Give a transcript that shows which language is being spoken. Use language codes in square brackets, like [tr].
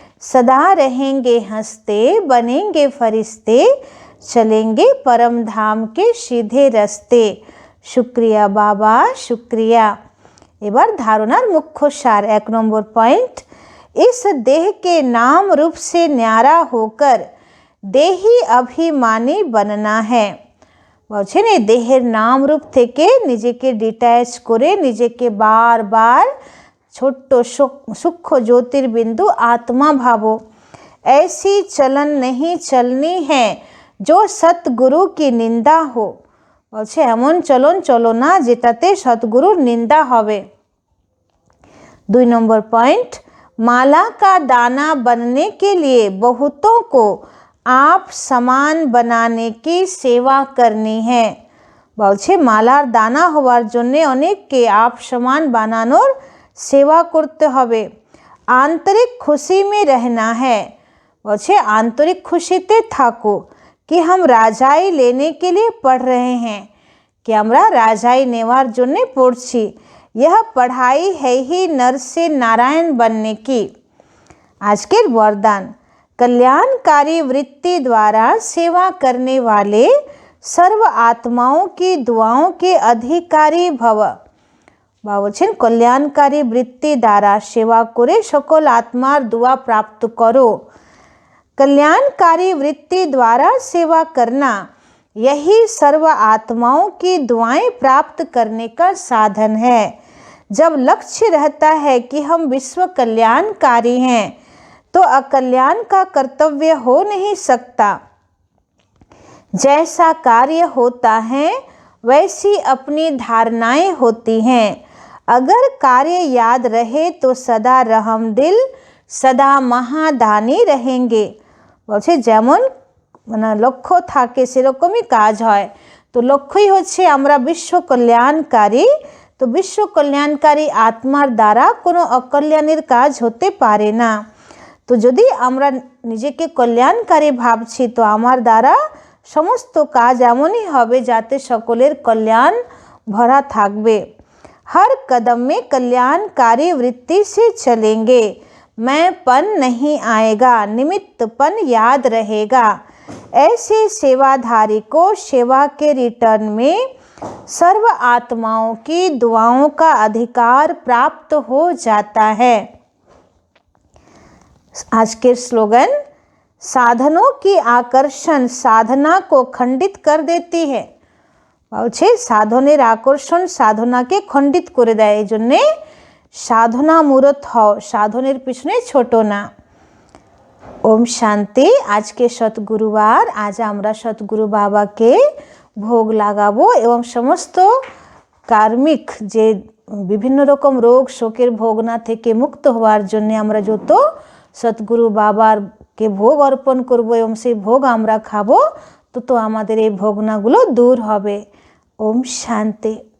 [hi] सदा रहेंगे हंसते, बनेंगे फरिश्ते, चलेंगे परम धाम के सीधे रास्ते। शुक्रिया बाबा शुक्रिया। [bn] एबार धारणार [hi] मुख्य सार 1 नम्बर पॉइंट, इस देह के नाम रूप से न्यारा होकर देही अभिमानी बनना है। [bn] বলছেন এই দেহের নাম রূপ থেকে নিজেকে ডিট্যাচ করে নিজেকে বারবার ছোট্ট [hi] सूक्ष्म ज्योतिर्बिंदु आत्मा [bn] भावो। [hi] ऐसी चलन नहीं चलनी है जो सतगुरु की निंदा हो। [bn] বলছে এমন চলন চলো না যেটাতে সতগুরুর নিন্দা হবে। [hi] 2 नंबर पॉइंट, माला का दाना बनने के लिए बहुतों को आप समान बनाने की सेवा करनी है। [bn] বলছে মালার দানা হওয়ার জন্য অনেককে [hi] आप समान [bn] বানানোর सेवा करते হবে। [hi] आंतरिक खुशी में रहना है। [bn] বলছে [hi] आंतरिक खुशीते [bn] থাকো [hi] कि हम राजाई लेने के लिए पढ़ रहे हैं, कि [bn] আমরা রাজাই নেওয়ার জন্য পড়ছি। [hi] यह पढ़ाई है ही नर से नारायण बनने की। [bn] আজকের [hi] वरदान, कल्याणकारी वृत्ति द्वारा सेवा करने वाले सर्व आत्माओं की दुआओं के अधिकारी भव। [bn] বলছেন কল্যাণকারী বৃত্তি দ্বারা সেবা করে সকল আত্মার দোয়া প্রাপ্ত করো। [hi] कल्याणकारी वृत्ति द्वारा सेवा करना यही सर्व आत्माओं की दुआएं प्राप्त करने का साधन है। जब लक्ष्य रहता है कि हम विश्व कल्याणकारी हैं तो अकल्याण का कर्तव्य हो नहीं सकता। जैसा कार्य होता है वैसी अपनी धारणाएं होती हैं। अगर कार्य याद रहे तो सदा रहमदिल सदा महादानी रहेंगे। [bn] বলছে যেমন মানে লক্ষ্য থাকে সেরকমই কাজ হয়। তো লক্ষ্যই হচ্ছে আমরা বিশ্ব কল্যাণকারী, তো বিশ্ব কল্যাণকারী আত্মার দ্বারা কোনো অকল্যাণের কাজ হতে পারে না। তো যদি আমরা নিজেকে কল্যাণকারী ভাবছি তো আমার দ্বারা সমস্ত কাজ এমনই হবে যাতে সকলের কল্যাণ ভরা থাকবে। [hi] हर कदम में कल्याणकारी वृत्ति से चलेंगे, मैंपन नहीं आएगा, निमित्तपन याद रहेगा। ऐसे सेवाधारी को सेवा के रिटर्न में सर्व आत्माओं की दुआओं का अधिकार प्राप्त हो जाता है। आज के स्लोगन, साधनों की आकर्षण साधना को खंडित कर देती है। [bn] বলছে সাধনের আকর্ষণ সাধনাকে খণ্ডিত করে দেয়, এই জন্যে সাধনা মূরত হও, সাধনের পিছনে ছোট না। ওম শান্তি। আজকে সতগুরুবার, আজ আমরা সতগুরু বাবাকে ভোগ লাগাবো এবং সমস্ত কার্মিক যে বিভিন্ন রকম রোগ শোকের ভোগনা থেকে মুক্ত হওয়ার জন্য আমরা যত সতগুরু বাবারকে ভোগ অর্পণ করব এবং সেই ভোগ আমরা খাবো, তত আমাদের এই ভোগনাগুলো দূর হবে। ওম শান্তি।